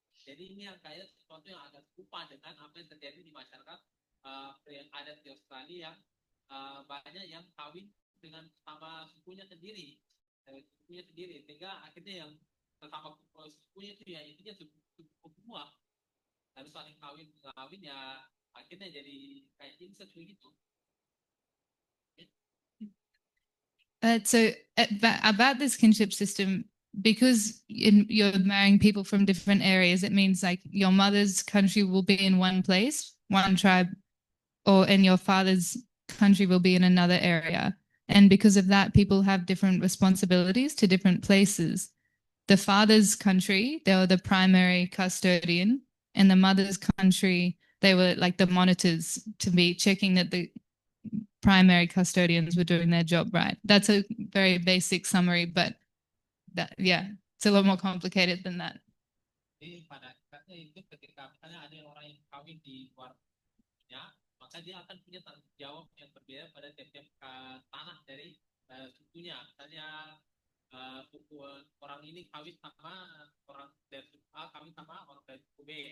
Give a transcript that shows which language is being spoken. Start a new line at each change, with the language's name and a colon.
Indonesian: Jadi ini yang kayak sesuatu yang agak serupa dengan apa yang terjadi di masyarakat yang ada di Australia yang banyak yang kawin dengan sama sukunya sendiri sehingga akhirnya yang sesama sukunya itu ya intinya suku semua harus saling kawin ya akhirnya jadi kayak incest begitu.
English: So about this kinship system, because you're marrying people from different areas, it means like your mother's country will be in one place, one tribe, and your father's country will be in another area. And because of that, people have different responsibilities to different places. The father's country, they were the primary custodian, and the mother's country, they were like the monitors to be checking that the primary custodians were doing their job right. That's a very basic summary, but it's a lot more complicated than that.
Indonesian: Jadi pada ibaratnya itu ketika misalnya ada orang yang kawin di luar ya, maka dia akan punya tanggung jawab yang berbeda pada tiap-tiap tanah dari sukunya. Misalnya suku orang ini kawin sama orang dari suku A, kawin sama orang dari suku B.